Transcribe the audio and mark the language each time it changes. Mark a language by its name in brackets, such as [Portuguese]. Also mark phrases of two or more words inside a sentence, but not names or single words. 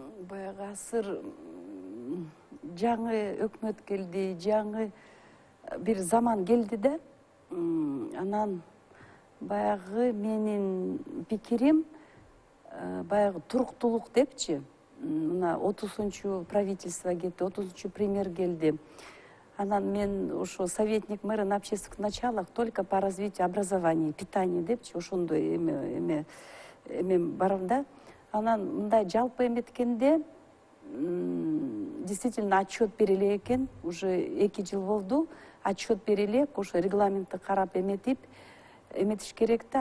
[Kyrgyz] Баягы асыр жаңы өкмөт келди, жаңы бир заман келди да, анан баягы менин пикирим баягы туруктулук депчи. Мына 30-чу правительство кетти, 30-чу премьер келди. Анан мен ошо [Russian] советник мэра на общественных началах только по развитию образования, питания [Kyrgyz] депчи, ошондой эме барам да. Анан мындай жалпы эметкенде действительно отчет бериле экен, уже 2 жыл болду, отчет бериле, ошо регламентти карап эметиш керек да.